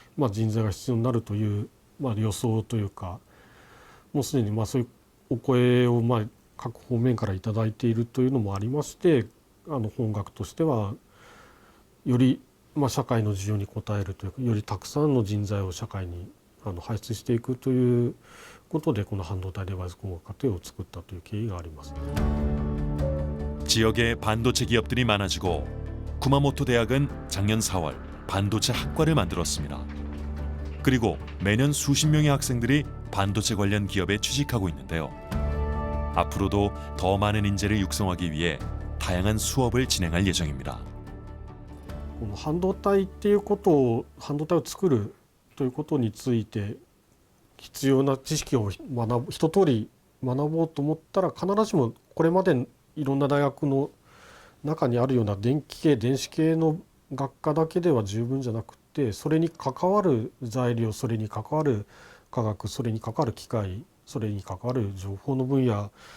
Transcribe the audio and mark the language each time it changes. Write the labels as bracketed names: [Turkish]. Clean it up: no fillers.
[Japanese] 人材が必要になるという予想というか、もうすでにそういうお声を各方面からいただいているというのもありまして、本学としてはより社会の需要に応えるというか、よりたくさんの人材を社会に輩出していくということで、この半導体デバイス工学課程を作ったという経緯があります。 [Korean] 지역에 반도체 기업들이 많아지고 쿠마모토 대학은 작년 4월 반도체 학과를 만들었습니다. 그리고 매년 수십 명의 학생들이 반도체 관련 기업에 취직하고 있는데요. 앞으로도 더 많은 인재를 육성하기 위해 다양한 수업을 진행할 예정입니다. [Japanese] この半導体っていうことを、半導体を作るということについて必要な知識を一通り学ぼうと思ったら、必ずしもこれまでいろんな大学の中にあるような電気系電子系の学科だけでは十分じゃなくて、それに関わる材料、それに関わる科学、それに関わる機械、それに関わる情報の分野